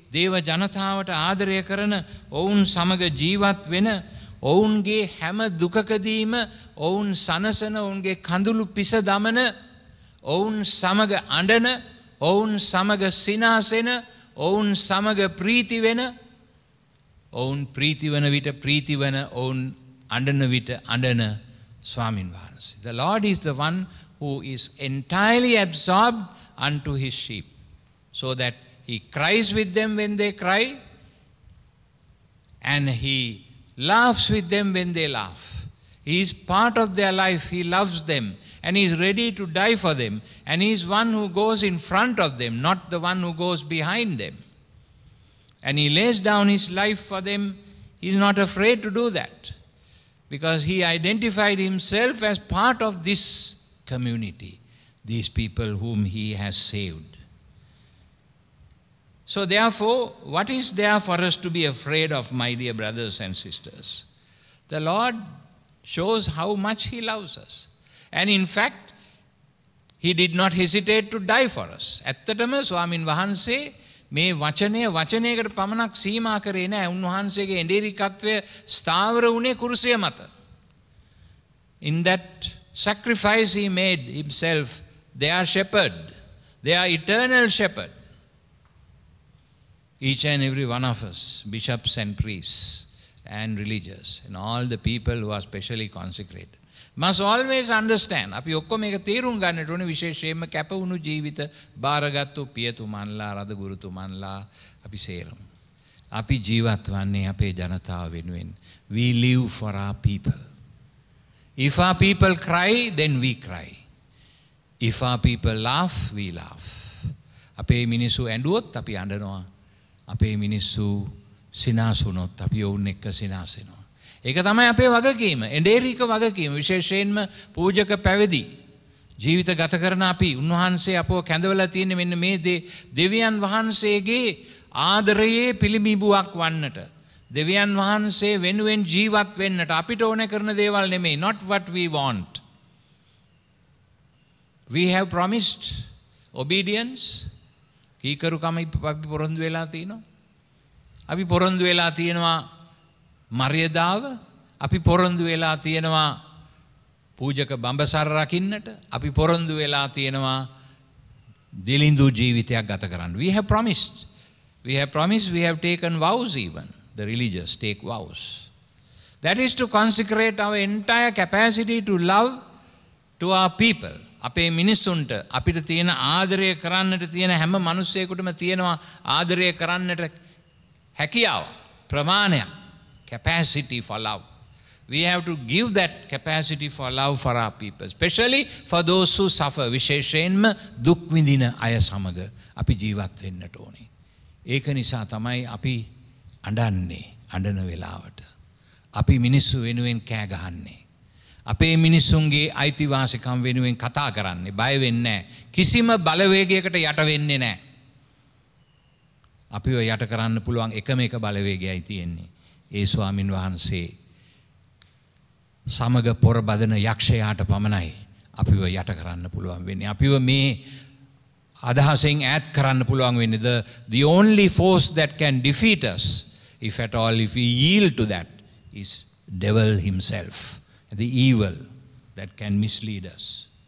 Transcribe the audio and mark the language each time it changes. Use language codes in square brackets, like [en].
[si] දේව ජනතාවට ආදරය කරන ඔවුන් සමග ජීවත් වෙන ඔවුන්ගේ හැම දුකකදීම ඔවුන් සනසන ඔවුන්ගේ කඳුළු පිස දමන ඔවුන් සමග අඬන ඔවුන් සමග සිනාසෙන ඔවුන් සමග ප්‍රීති වෙන ඔවුන් ප්‍රීති වන විට ප්‍රීති වන ඔවුන් අඬන විට අඬන ස්වාමින් වහන්සේ. [en] The Lord is the one who is entirely absorbed unto his sheep, so that he cries with them when they cry and he laughs with them when they laugh. He is part of their life. He loves them and he is ready to die for them, and he is one who goes in front of them, not the one who goes behind them. And he lays down his life for them. He is not afraid to do that, because he identified himself as part of this community, these people whom he has saved. So therefore, what is there for us to be afraid of, my dear brothers and sisters? The Lord shows how much he loves us. And in fact, he did not hesitate to die for us. [si] ඇත්තටම ස්වාමින් වහන්සේ මේ වචනයකට පමණක් සීමා කරේ නැහැ. උන්වහන්සේගේ එඬේරිකත්වය ස්ථාවර වුණේ කුරුසිය මත. [en] In that sacrifice he made himself their shepherd, their eternal shepherd. Each and every one of us, bishops and priests and religious, and all the people who are specially consecrated, must always understand. [si] අපි ඔක්කොම මේක තේරුම් ගන්නට ඕනේ. විශේෂයෙන්ම කැප වුණු ජීවිත බාරගත්තු පියතුමන්ලා රද ගුරුතුමන්ලා අපි සේරම. අපි ජීවත් වන්නේ අපේ ජනතාව වෙනුවෙන්. [en] We live for our people. If our people cry, then we cry. If our people laugh, we laugh. [si] අපේ මිනිස්සු ඇඬුවොත් අපි අඬනවා. අපේ මිනිස්සු සිනාසුනොත් අපි ඔවුන් එක්ක සිනාසෙනවා. ඒක තමයි අපේ වගකීම. එඬේරික වගකීම. විශේෂයෙන්ම පූජක පැවිදි ජීවිත ගත කරන අපි උන්වහන්සේ අපව කැඳවලා තියෙන්නේ මෙන්න මේ දෙවියන් වහන්සේගේ ආදරයේ පිළිඹුවක් වන්නට. දෙවියන් වහන්සේ වෙනුවෙන් ජීවත් වෙන්නට අපිට ඕන කරන දේවල් නෙමෙයි. [en] Not what we want. We have promised obedience. [si] කීකරුකම අපි පොරොන්දු වෙලා තියෙනවා. අපි පොරොන්දු වෙලා තියෙනවා මර්යාදාව. අපි පොරොන්දු වෙලා තියෙනවා පූජක බඹසර රකින්නට. අපි පොරොන්දු වෙලා තියෙනවා දිලිඳු ජීවිතයක් ගත කරන්න. [en] We have promised. We have taken vows even. The religious take vows. That is to consecrate our entire capacity to love to our people. [si] අපේ මිනිස්සුන්ට අපිට තියෙන ආදරය කරන්නට තියෙන හැම මිනිසෙකුටම තියෙනවා ආදරය කරන්නට හැකියාව ප්‍රමාණයක්. [en] Capacity for love. We have to give that capacity for love for our people, especially for those who suffer. [si] විශේෂයෙන්ම දුක් විඳින අය සමග අපි ජීවත් වෙන්නට ඕනේ. ඒක නිසා තමයි අපි අඬන්නේ අඬන වෙලාවට. අපි මිනිස්සු වෙනුවෙන් කෑ ගහන්නේ. අපේ මිනිස්සුන්ගේ අයිතිවාසිකම් වෙනුවෙන් කතා කරන්නේ. බය වෙන්නේ නැහැ. කිසිම බලවේගයකට යට වෙන්නේ නැහැ. අපිව යට කරන්න පුළුවන් එකම එක බලවේගයයි තියෙන්නේ. ඒ ස්වාමින් වහන්සේ සමග පොර බදන යක්ෂයාට පමණයි අපිව යට කරන්න පුළුවන් වෙන්නේ. අපිව මේ අදහසෙන් ඈත් කරන්න පුළුවන් වෙන්නේ. [en] The only force that can defeat us, if at all, if we yield to that, is devil himself, the evil that can mislead us.